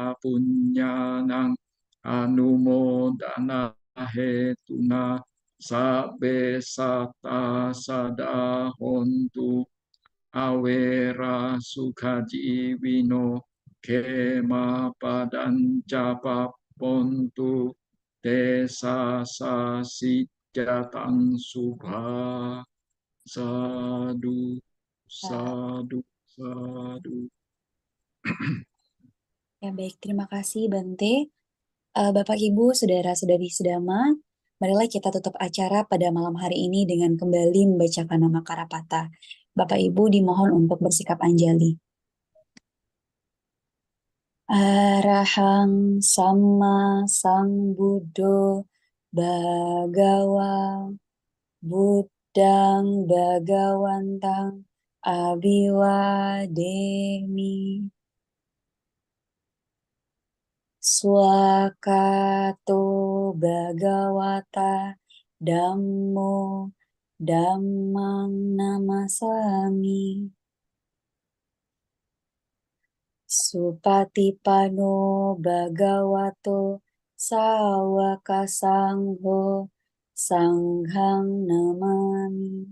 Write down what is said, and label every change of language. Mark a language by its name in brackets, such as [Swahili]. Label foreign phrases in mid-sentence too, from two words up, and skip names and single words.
[Pali] punyanang anumodana hetuna sabbe sata sada hontu awera sukajiwino kema padanca papontu desa sasijatang subha sadu sadu sadu. [Indonesian] Ya baik, terima kasih Bante. Bapak Ibu, saudara-saudari sedama, marilah kita tutup acara pada malam hari ini dengan kembali membacakan nama Karapata. Bapak Ibu dimohon untuk bersikap anjali. [Pali] Arahang Sama Sambuddho Bhagawa Buddhang Bhagawantang Abhiwademi Swakato Bhagawata Dhammo Dhammang Namasami Supatipano Bhagavato Sawaka Sangho Sanghang Namami.